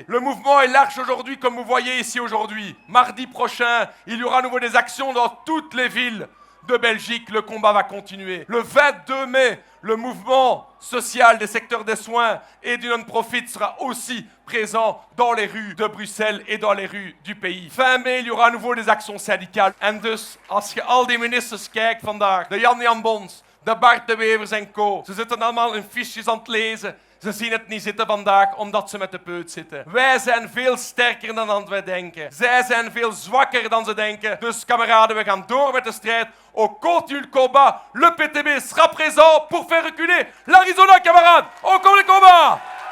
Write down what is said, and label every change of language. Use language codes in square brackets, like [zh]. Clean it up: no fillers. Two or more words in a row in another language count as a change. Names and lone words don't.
[fr] Le mouvement est large aujourd'hui, comme vous voyez ici aujourd'hui. Mardi prochain, il y aura à nouveau des actions dans toutes les villes de Belgique. Le combat va continuer. Le 22 mai, le mouvement social des secteurs des soins et du non-profit sera aussi présent dans les rues de Bruxelles et dans les rues du pays. Fin mai, il y aura à nouveau des actions syndicales. [nl] En dus, als je al die ministers kijkt vandaag, de Jan Bons, de Bart de Wevers en co, ze zitten allemaal hun fiches aan het lezen. Ze zien het niet zitten vandaag omdat ze met de peut zitten. Wij zijn veel sterker dan wij denken. Zij zijn veel zwakker dan ze denken. Dus kameraden, we gaan door met de strijd. [fr] On continue le combat. Le PTB sera présent pour faire reculer l'Arizona, camarades. On continue le combat.